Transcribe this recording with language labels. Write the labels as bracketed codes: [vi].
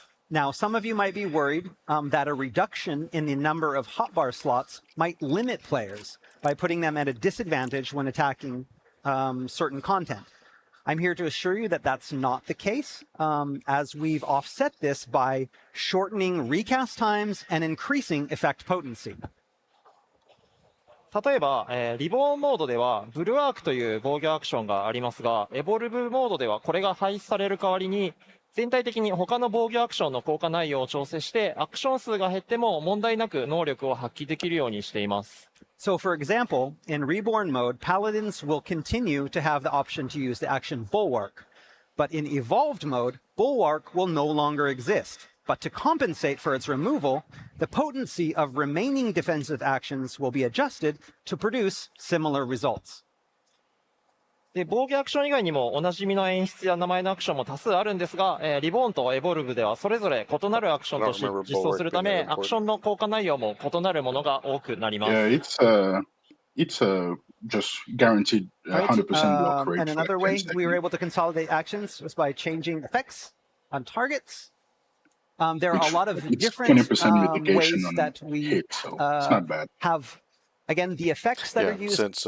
[en] Now, some of you might be worried that a reduction in the number of hotbar slots might limit players by putting them at a disadvantage when attacking certain content. I'm here to assure you that that's not the case, as we've offset this by shortening recast times and increasing effect potency. [ja] 例えば、リボーンモードではブルワークという防御アクションがありますが、エボルブモードではこれが廃止される代わりに、全体的に他の防御アクションの効果内容を調整して、アクション数が減っても問題なく能力を発揮できるようにしています。 [en] So, for example, in Reborn mode, Paladins will continue to have the option to use the action Bulwark. But in Evolved mode, Bulwark will no longer exist. But to compensate for its removal, the potency of remaining defensive actions will be adjusted to produce similar results. [ja] で防御アクション以外にもおなじみの演出や名前のアクションも多数あるんですが、リボーンとエボルブではそれぞれ異なるアクションとして実装するため、アクションの効果内容も異なるものが多くなります。 [en] Yeah, it's just guaranteed 100% block rate. And another way we were able to consolidate actions was by changing effects on targets. There are a lot of different ways that we have, again, the effects that are used.